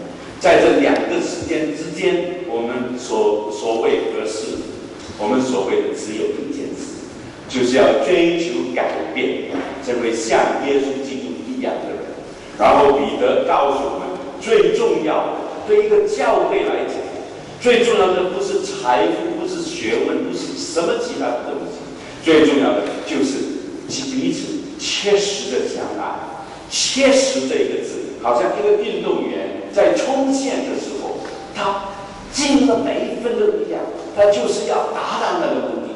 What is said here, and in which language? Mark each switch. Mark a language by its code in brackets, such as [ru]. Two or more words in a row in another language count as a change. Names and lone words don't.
[zh] 在這兩個時間之間，我們所謂何事？我們所謂的只有一件事，就是要追求改變，成為像耶穌基督一樣的人。然後彼得告訴我們，最重要的對一個教會來講，最重要的不是财富，不是学问，不是什么其他的东西，最重要的就是彼此切实的相爱。切实这一个字，好像一个运动员在冲线的时候，他尽了每一分的力量，他就是要达到那个目的。